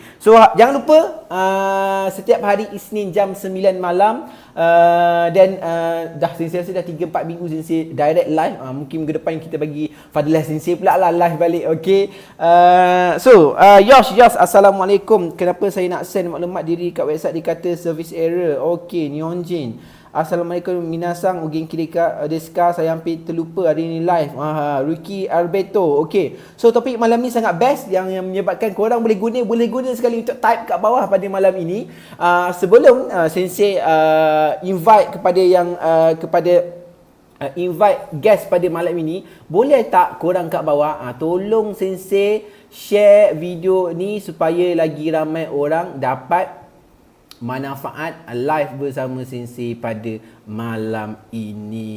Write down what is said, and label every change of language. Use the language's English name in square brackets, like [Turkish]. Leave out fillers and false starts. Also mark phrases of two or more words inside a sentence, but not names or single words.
[Malay] So jangan lupa setiap hari Isnin jam 9 malam, dan dah sensei rasa dah 3-4 minggu sensei direct live. Mungkin minggu depan kita bagi Fadilah sensei pula lah live balik. Okey. Yosh, Assalamualaikum. Kenapa saya nak send maklumat diri kat website dikata [English] service error? [Malay] Okey, Nihonjin. [Japanese] Assalamualaikum みなさん、お元気ですか? [Malay] Saya hampir terlupa hari ni live. Ruki Alberto. Okey. So topik malam ni sangat best yang menyebabkan korang boleh guna sekali untuk type kat bawah pada malam ini. Sebelum sensei invite kepada yang [English] invite guest [Malay] pada malam ini, boleh tak korang kat bawah tolong sensei share video ni supaya lagi ramai orang dapat manfaat live bersama sensei pada malam ini.